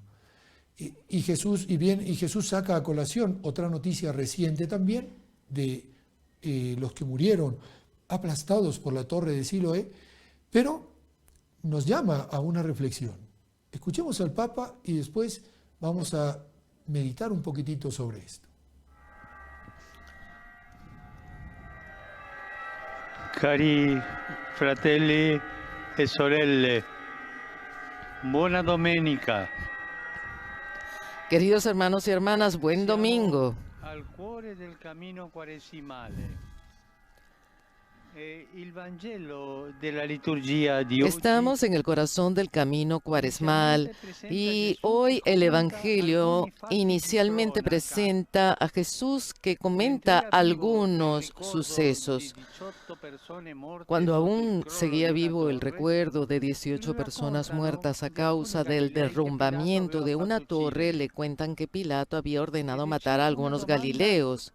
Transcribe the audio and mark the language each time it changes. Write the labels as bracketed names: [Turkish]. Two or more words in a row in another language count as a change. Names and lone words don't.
[Spanish] Y Jesús saca a colación otra noticia reciente también de los que murieron aplastados por la torre de Siloé, pero nos llama a una reflexión. Escuchemos al Papa y después vamos a meditar un poquitito sobre esto. [Italian] Cari fratelli e sorelle, buona domenica. [Spanish] Queridos hermanos y hermanas, buen domingo. [Italian] Al cuore del cammino quaresimale. Il Vangelo della liturgia di oggi. [Spanish] Estamos en el corazón del camino cuaresmal y hoy el Evangelio inicialmente presenta a Jesús que comenta algunos sucesos. Cuando aún seguía vivo el recuerdo de 18 personas muertas a causa del derrumbamiento de una torre, le cuentan que Pilato había ordenado matar a algunos galileos.